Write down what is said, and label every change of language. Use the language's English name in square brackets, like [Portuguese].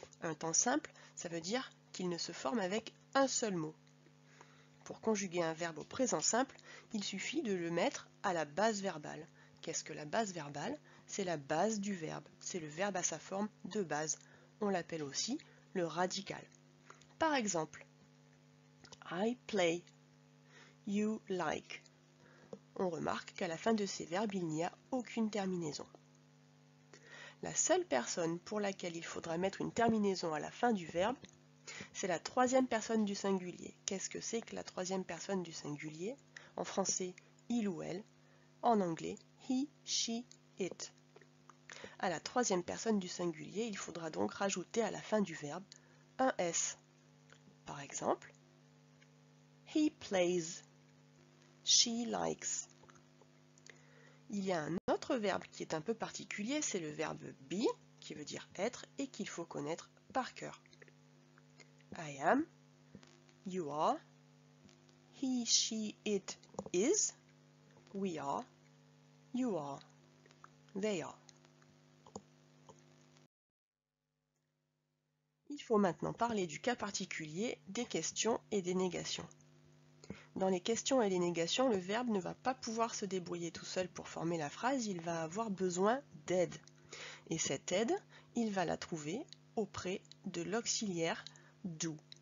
[French] Un temps simple, ça veut dire qu'il ne se forme avec un seul mot. Pour conjuguer un verbe au présent simple, il suffit de le mettre à la base verbale. Qu'est-ce que la base verbale? C'est la base du verbe. C'est le verbe à sa forme de base. On l'appelle aussi le radical. Par exemple, [English] I play, you like. [French] On remarque qu'à la fin de ces verbes, il n'y a aucune terminaison. La seule personne pour laquelle il faudra mettre une terminaison à la fin du verbe, c'est la troisième personne du singulier. Qu'est-ce que c'est que la troisième personne du singulier? En français, il ou elle. En anglais, [English] he, she, it. [French] À la troisième personne du singulier, il faudra donc rajouter à la fin du verbe un S. Par exemple, [English] he plays, she likes. [French] Il y a un autre verbe qui est un peu particulier, c'est le verbe be, qui veut dire être et qu'il faut connaître par cœur. [English] I am, you are, he, she, it is, we are, you are, they are. [French] Il faut maintenant parler du cas particulier des questions et des négations. Dans les questions et les négations, le verbe ne va pas pouvoir se débrouiller tout seul pour former la phrase, il va avoir besoin d'aide. Et cette aide, il va la trouver auprès de l'auxiliaire do.